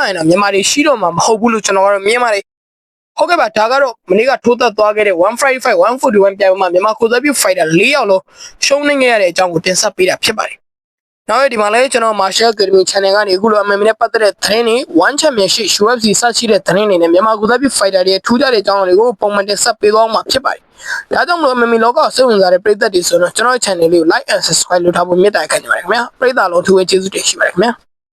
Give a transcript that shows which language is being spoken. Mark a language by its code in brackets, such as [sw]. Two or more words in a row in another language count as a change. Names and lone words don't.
[my] င်တာမြန်မာတွေရှိတော့မှာမဟုတ်ဘူးလို့ကျွန်တော်ကတော့မြင်ပါတယ်ဟုတ်ကဲ့ပါဒါကတော့မနေ့ကထိုးသက်သွားခဲ့တဲ့155 141ပြိုင်ပွဲမှာမြန်မာကိုယ်စားပြု fighter 4ယောက်လုံးရှုံးနေခဲ့ရတဲ့အကြောင်းကိုတင်ဆက်ပေးတာဖြစ်ပါတယ်နောက်ဒီမှာလည်းကျွန်တော် Martial Academy Channel ကနေအခုလို MMA နဲ့ပတ်သက်တဲ့သတင်းတွေ One Championship UFC စရှိတဲ့သတင်းတွေနဲ့မြန်မာကိုယ်စားပြု fighter တွေထူးခြားတဲ့အကြောင်းတွေကိုပုံမှန်တင်ဆက်ပေးသွားမှာဖြစ်ပါတယ်။ဒါကြောင့်မလို့ MMA လောကစိတ်ဝင်စားတဲ့ပရိသတ်တွေဆိုတော့ကျွန်တော် channel လေးကို [en] like and subscribe [my] လုပ်ထားဖို့မေတ္တာခံနေပါတယ်ခင်ဗျာ။ပရိသတ်လုံးထူးဝေးကျေးဇူးတင်ရှိပါတယ်ခင်ဗျာ။